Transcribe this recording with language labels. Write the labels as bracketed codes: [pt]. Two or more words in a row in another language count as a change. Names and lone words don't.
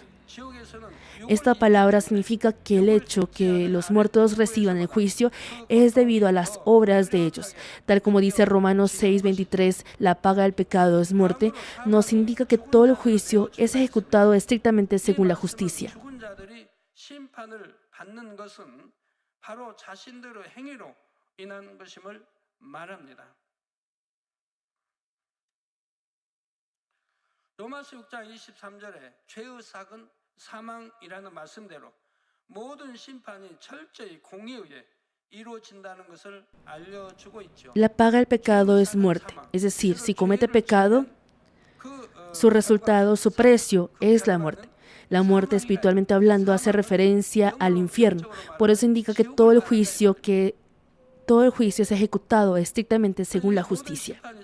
[es] Esta palabra significa que el hecho que los muertos reciban el juicio es debido a las obras de ellos. Tal como dice Romanos 6:23, la paga del pecado es muerte, nos indica que todo el juicio es ejecutado estrictamente según la justicia. [ko] 로마서 6장 23절에 죄의 삭은 사망이라는 말씀대로 모든 심판이 철저히 공의에 의해 이루어진다는 것을 알려주고 있죠. [es] La paga del pecado es muerte, es decir, si comete pecado, su resultado, su precio es la muerte. La muerte, espiritualmente hablando, hace referencia al infierno. Por eso indica que todo el juicio es ejecutado estrictamente según la justicia.